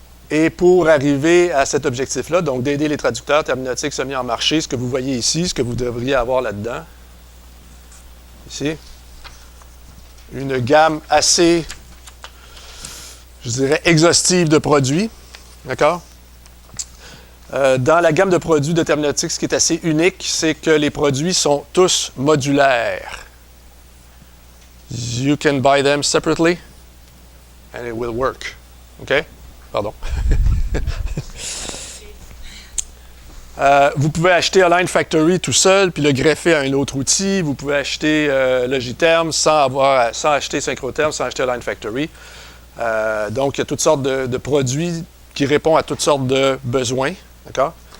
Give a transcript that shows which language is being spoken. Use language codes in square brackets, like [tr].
[fr] Et pour arriver à cet objectif-là, donc d'aider les traducteurs, Terminotix a mis en marché ce que vous voyez ici, ce que vous devriez avoir là-dedans. Ici. Une gamme assez, je dirais, exhaustive de produits. D'accord? Dans la gamme de produits de Terminotix, ce qui est assez unique, c'est que les produits sont tous modulaires. [en] You can buy them separately and it will work. [fr] OK? Pardon. Vous pouvez acheter Align Factory tout seul, puis le greffer à un autre outil. Vous pouvez acheter Logiterm sans acheter Synchrotherm, sans acheter Align Factory. Donc, il y a toutes sortes de produits qui répondent à toutes sortes de besoins. D'accord?